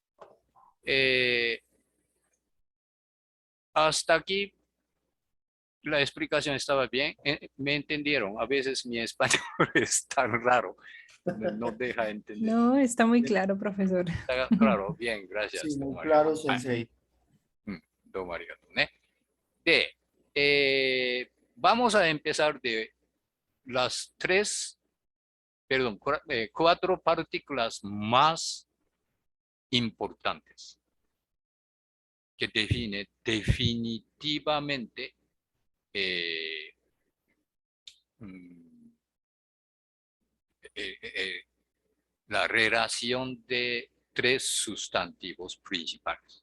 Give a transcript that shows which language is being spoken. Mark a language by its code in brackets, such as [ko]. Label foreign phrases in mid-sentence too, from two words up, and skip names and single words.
[es] Hasta aquí la explicación estaba bien. ¿Me entendieron? A veces mi español es tan raro, no deja entender. No, está muy claro, profesor. Está claro, bien, gracias. sí, muy claro, [ja] はい。 Sensei. どうもありがとうね。 [es] で、vamos a empezar de las cuatro partículas más importantes que define definitivamente mm, la relación de tres sustantivos principales.